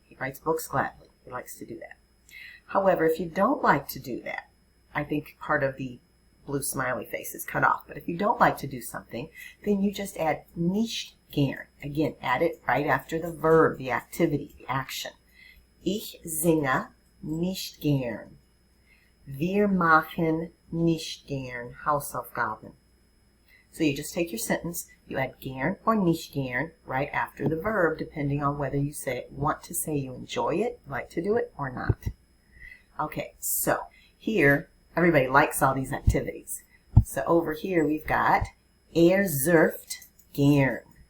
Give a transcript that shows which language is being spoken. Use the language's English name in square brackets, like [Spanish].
[English] He writes books gladly. He likes to do that. However, if you don't like to do that, I think part of the blue smiley face is cut off. But if you don't like to do something, then you just add [German] nicht gern. [English] Again, add it right after the verb, the activity, the action. [German] Ich singe nicht gern. Wir machen nicht gern Hausaufgaben. [English] So you just take your sentence, you add gern or nicht gern right after the verb, depending on whether you want to say you enjoy it, like to do it, or not. Okay, so here, everybody likes all these activities. So over here we've got [German] surft gern.